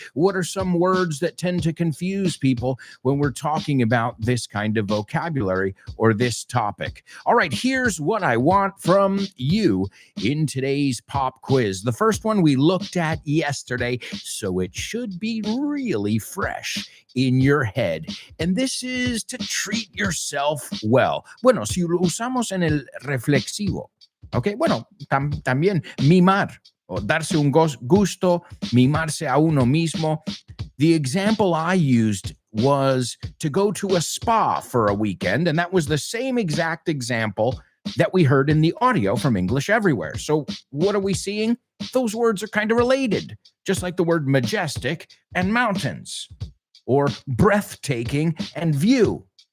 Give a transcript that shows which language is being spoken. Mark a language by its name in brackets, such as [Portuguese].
[English] What are some words that tend to confuse people when we're talking about this kind of vocabulary or this topic? All right, here's what I want from you in today's pop quiz. The first one we looked at yesterday, so it should be really fresh in your head. And this is to treat yourself well. [Spanish] Bueno, si lo usamos en el reflexivo, ¿ok? Bueno, también mimar o darse un gusto, mimarse a uno mismo. [English] The example I used was to go to a spa for a weekend, and that was the same exact example that we heard in the audio from English Everywhere. So what are we seeing? Those words are kind of related, just like the word majestic and mountains, or breathtaking and view.